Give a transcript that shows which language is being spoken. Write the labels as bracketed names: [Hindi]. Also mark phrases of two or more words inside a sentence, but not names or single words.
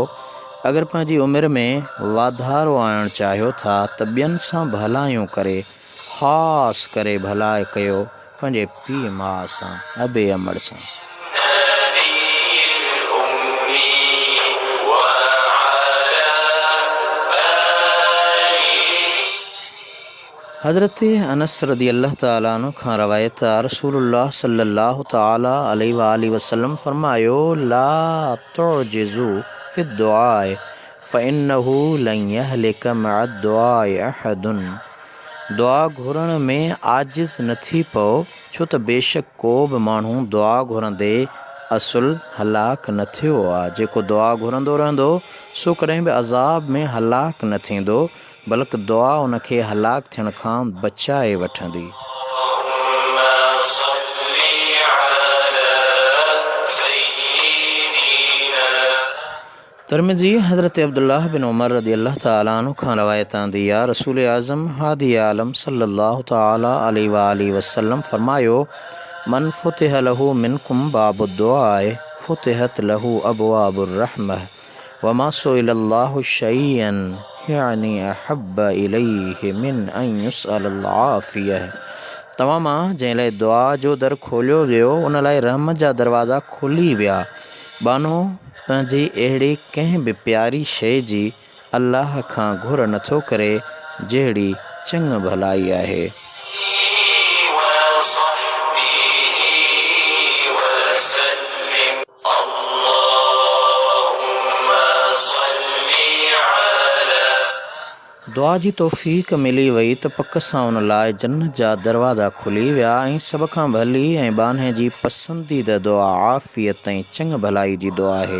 [Sindhi] अगरि पंहिंजी उमिरि में वाधारो आणणु चाहियो था त ॿियनि सां भलायूं करे, ख़ासि करे भलाई कयो पंहिंजे पीउ माउ सां, अबे अमड़ सां। हज़रत अनस [Arabic] رضي الله تعالى عنه [Sindhi] खां रवायत आहे, रसूलुल्लाह [Arabic] صلى الله تعالى عليه وسلم [Sindhi] फरमायो, [Arabic] لا تعجزوا في الدعاء فإنه لن يهلك مع الدعاء أحد. [Sindhi] दुआ घुरण में आजिज़ न थी पओ, छो त बेशक को बि माण्हू दुआ घुरंदे असुल हलाक न थियो आहे। जेको दुआ घुरंदो रहंदो सो कॾहिं बि अज़ाब में हलाक न थींदो, बल्कि दुआ उनखे हलाक थियण खां बचाए वठंदी। तिरमिज़ी हज़रत अब्दुल्लाह बिन उमर [Arabic] رضي الله تعالى عنه [Sindhi] खां रवायत आंदी आहे, रसूल आज़म हादी आलम [Arabic] صلى الله تعالى عليه وسلم [Sindhi] फरमायो, [Arabic] من فتح له منكم باب الدعاء فتحت له أبواب الرحمة وما سئل الله شيئا يعني أحب إليه من أن يسأل العافية. [Sindhi] तव्हां मां जंहिं लाइ दुआ जो दर खोलियो वियो उन लाइ रहमत जा दरवाज़ा खुली विया, बानो पंहिंजी अहिड़ी कंहिं बि प्यारी शइ जी अल्लाह खां घुर नथो करे जहिड़ी चङ भलाई आहे। दुआ जी तौफ़ीक़ मिली वई त पक सां उन लाइ जन्नत जा दरवाज़ा खुली विया ऐं सभ खां भली ऐं बान्हे जी पसंदीदा दुआ आफ़ियत ऐं चङ भलाई जी दुआ आहे।